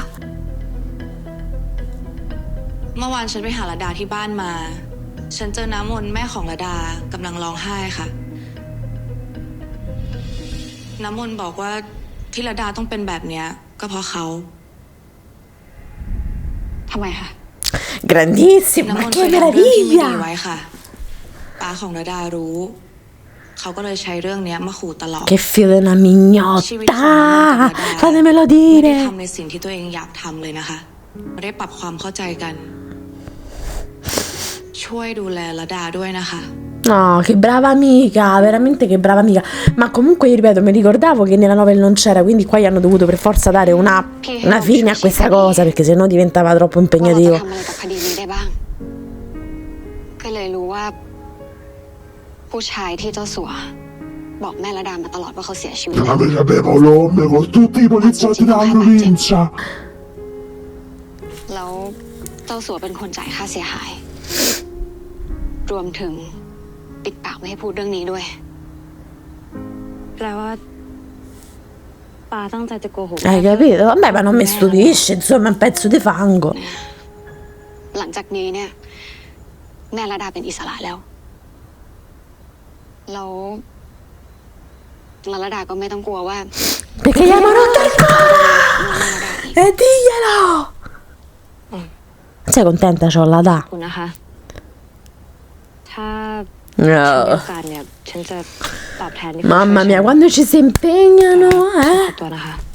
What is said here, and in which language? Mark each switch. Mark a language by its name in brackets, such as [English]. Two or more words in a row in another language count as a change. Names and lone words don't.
[Thai] เมื่อวานฉันไปหาระดาที่บ้านมา ฉันเจอน้ำมนต์แม่ของระดากำลังร้องไห้ค่ะ น้ำมนต์บอกว่าที่ระดาต้องเป็นแบบเนี้ยก็เพราะเขาทำไมคะ [Italian] Grandissimo, [Thai] น้ำม [Italian] ma [Thai] นต์เค [Italian] che [Thai] ยทำเรื่องที่ไม่ดีไว้ [Italian] meraviglia. [Thai] ค่ะป้าของระดารู้ เขาก็เลยใช้เรื่องเนี้ยมาขู่ตลอด [Italian] Che figlio di una [Thai] ชีวิตของน้ำมนต์กับ [Italian] mignotta. [Thai] ระดา [Italian] Fatemelo [Thai] ไม่ได้ [Italian] dire. [Thai] ทำในสิ่งที่ตัวเองอยากทำเลยนะคะไม่ได้ปรับความเข้าใจกัน ช่วยดูแลระดาด้วยนะคะ [Italian] No, che brava amica, veramente che brava amica. Ma comunque, io ripeto, mi ricordavo che nella novella non c'era, quindi qua gli hanno dovuto per forza dare una fine a questa cosa, perché sennò diventava troppo [Thai] ว่าเราจะ [Italian] impegnativo. [Thai] ทำอะไรกับคดีนี้ได้บ้าง ก็เลยรู้ว่า ผู้ชายที่เจ้าสัว บอกแม่ระดามาตลอดว่าเขาเสียชีวิต [Italian] Avevo l'ombre con tutti i poliziotti della provincia. [Thai] แล้วเจ้าสัวเป็นคนจ่ายค่าเสียหาย รวมถึงปิดปากไม่ให้พูดเรื่องนี้ด้วยแปลว่าปาตั้งใจจะโกหก [Italian] Hai capito? Vabbè, ma non mi stupisce, insomma, è un pezzo di fango. [Thai] หลังจากนี้เนี่ย แม่ระดาเป็นอิสระแล้วระดาก็ไม่ต้องกลัวว่า [Italian] Perché gli hanno rotto il cuore! E diglielo! Sei contenta, Ciolla, da? [Thai] คุณนะคะ ถ้าฉันมี [Italian] No. [Thai] โอกาสเนี่ย ฉันจะตอบแทนที่คุณ [Italian] Mamma [Thai] ช่วย [Italian] mia, [Thai] ฉัน [Italian] quando ci si impegnano, [Thai] ข [Italian] eh? [Thai] อตัวนะคะ